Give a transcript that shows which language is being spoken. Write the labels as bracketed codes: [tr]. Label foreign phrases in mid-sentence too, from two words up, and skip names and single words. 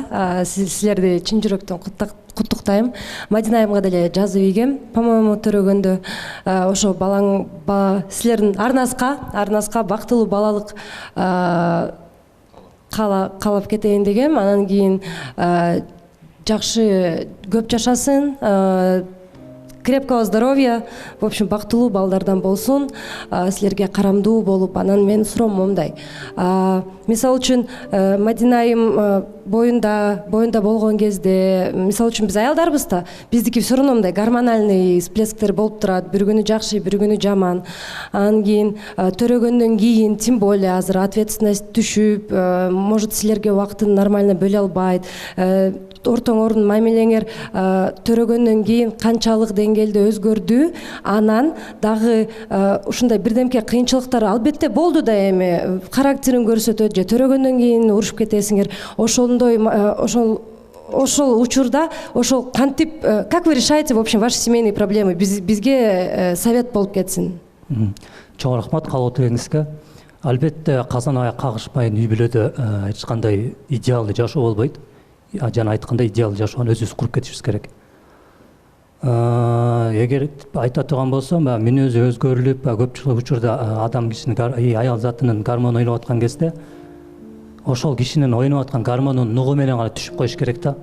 [ky] Силерди чын жүрөктөн куттуктайм. Мадина айымга деле жазып ийгем. По-моему, төрөгөндө ошо силердин арнаска бактылуу балалык каалап кетейин дегем. Анан кийин жакшы көп жашасын, [ru] крепкого здоровья, в общем, [ky] бактылуу балдардан болсун, силерге карамдуу болуп. Анан менин суроом момундай. Мисалы үчүн Мадина айым боюнда болгон кезде, мисалы үчүн биз аялдарбыз да, биздики [ru] все равно [ky] мындай [ru] гормональный всплесктер [ky] болуп турат, бир күнү жакшы, бир күнү жаман. Анан кийин төрөгөндөн кийин [ru] тем более [ky] азыр ответственность түшүп, может силерге убактын нормально бөлө албайт. Ортоңордун мамилеңер төрөгөндөн кийин канчалык деңгээлде өзгөрдү? Анан дагы ушундай бирдемке кыйынчылыктар албетте болду да, эми характерин көрсөтөт же төрөгөндөн кийин урушуп кетесиңер. Ошол учурда ошол кантип, [ru] как вы решаете в общем ваши семейные проблемы? [ky] Бизге совет болуп кетсин. Чоң рахмат кабыл алганыңызга. Албетте казан аяк кагышпайын үй бүлөдө эч кандай идеалдуу жашоо болбойт. Жана айткандай идеалдуу жашоону өзүбүз куруп кетишибиз керек. Эгер айта турган болсом, мүнөзү өзгөрүлүп, көпчүлүк учурда адам кишинин аял затынын гормону ойноп аткан кезде, ошол кишинин ойноп аткан гормонунун нугу менен гана түшүп коюш керек да.